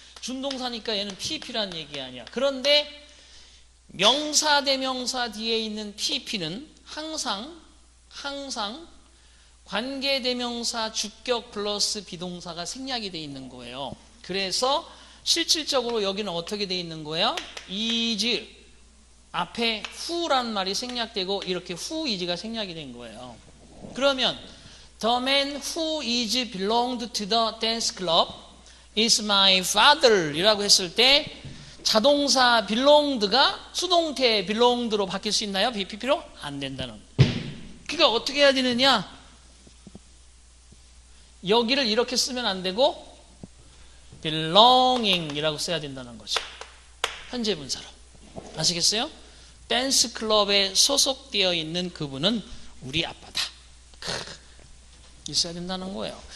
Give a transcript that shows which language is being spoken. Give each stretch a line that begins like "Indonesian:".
Korean: 준동사니까 얘는 PP란 얘기 아니야. 그런데 명사 대명사 뒤에 있는 PP는 항상 관계대명사 주격 플러스 비동사가 생략이 되어 있는 거예요. 그래서 실질적으로 여기는 어떻게 되어 있는 거예요? is 앞에 who란 말이 생략되고 이렇게 who is가 생략이 된 거예요. 그러면
English: the man who is belonged to the dance club is my father
Korean: 이라고 했을 때 자동사 belonged가 수동태 belonged로 바뀔 수 있나요? BPP로? 안 된다는. 그러니까 어떻게 해야 되느냐? 여기를 이렇게 쓰면 안 되고 belonging 이라고 써야 된다는 거죠. 현재 분사로. 아시겠어요? 댄스 클럽에 소속되어 있는 그분은 우리 아빠다. 있어야 된다는 거예요.